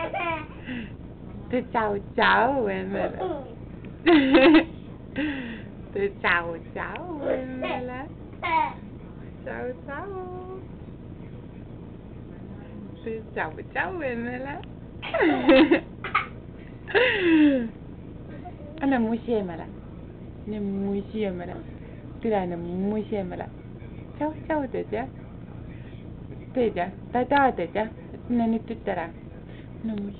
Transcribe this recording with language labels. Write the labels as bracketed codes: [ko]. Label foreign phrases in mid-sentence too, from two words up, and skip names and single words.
[it] Ciao ciao [et] emmele. [it] Ciao ciao [et] emmele. [it] Ciao ciao. Ciao ciao [et] emmele. Anna musi emmele. Ne musi emmele. Tule anna musi emmele. [it] Ciao ciao [et] teed jah? Teed jah? Tadaa teed jah? Mine nüüd tütt ära. No musi.